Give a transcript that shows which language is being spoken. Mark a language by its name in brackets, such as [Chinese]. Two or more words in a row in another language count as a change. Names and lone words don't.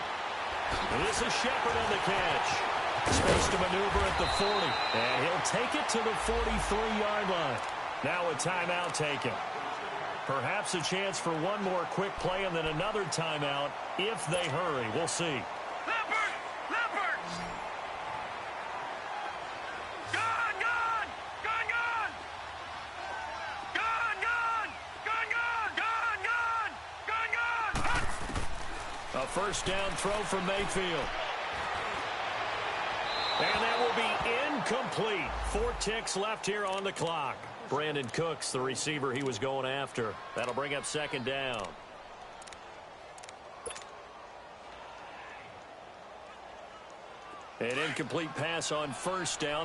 [English] And this is Shepard on the catch. Space to maneuver at the 40. And he'll take it to the 43-yard line. Now a timeout taken. Perhaps a chance for one more quick play and then another timeout if they hurry. We'll see. Leopard! Leopard! Gone! Gone! Gone! Gone! Gone! Gone! Gone! Gone! Gone! Gone! Gone! Gone! A first down throw from Mayfield. And that will be incomplete. 4 ticks left here on the clock. Brandon Cooks, the receiver he was going after. That'll bring up second down. An incomplete pass on first down.